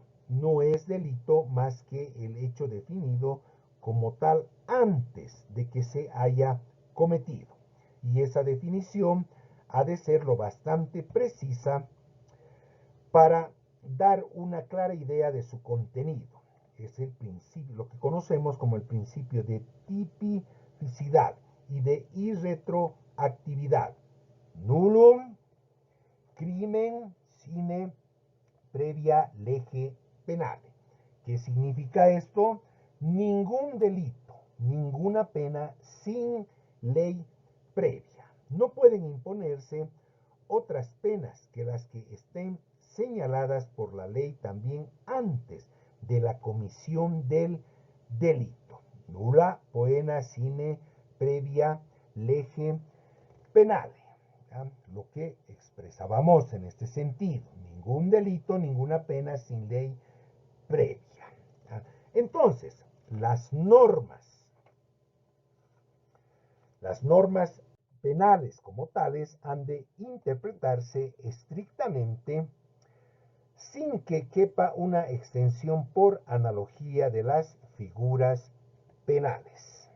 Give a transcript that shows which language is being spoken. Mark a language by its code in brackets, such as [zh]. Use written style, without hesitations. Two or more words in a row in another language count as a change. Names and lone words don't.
[es] No es delito más que el hecho definido como tal antes de que se haya cometido. Y esa definición ha de ser lo bastante precisa para dar una clara idea de su contenido. Es el principio, lo que conocemos como el principio de tipicidad y de irretroactividad. [la] Nullum crimen sine previa lege penale. [es] ¿Qué significa esto? Ningún delito, ninguna pena sin ley previa. No pueden imponerse otras penas que las que estén señaladas por la ley también antes de la comisión del delito. [la] Nulla poena sine previa lege penale. [es] Lo que expresábamos en este sentido. Ningún delito, ninguna pena sin ley previa. Entonces, las normas penales como tales han de interpretarse estrictamente sin que quepa una extensión por analogía de las figuras penales.